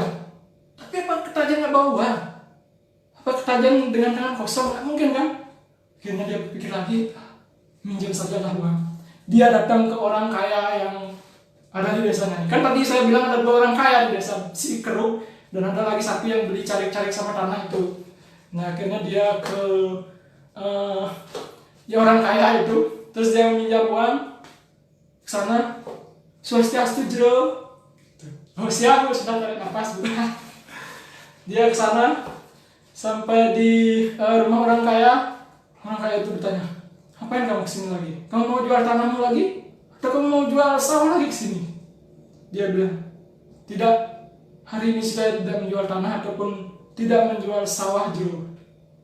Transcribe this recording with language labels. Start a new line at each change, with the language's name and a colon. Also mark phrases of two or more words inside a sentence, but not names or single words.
Indonesian: Tapi apa ke Tajan nggak bawa uang? Apa ke Tajan dengan tangan kosong? Nggak mungkin kan? Akhirnya dia berpikir lagi, minjem sajalah uang. Dia datang ke orang kaya yang ada di desanya. Kan tadi saya bilang ada 2 orang kaya di desa, si Keruk, dan ada lagi satu yang beli carik-carik sama tanah itu. Nah akhirnya dia ke orang kaya itu, terus dia meminjam uang ke sana.
Balinese: Swastiastu jero.
Indonesian: Siap, sudah tarik nafas. Dia ke sana, sampai di rumah orang kaya. Orang kaya itu bertanya, ngapain kamu kesini lagi? Kamu mau jual tanahmu lagi? Atau kamu mau jual sawah lagi kesini? Dia bilang, tidak, hari ini saya tidak menjual tanah ataupun tidak menjual sawah jero.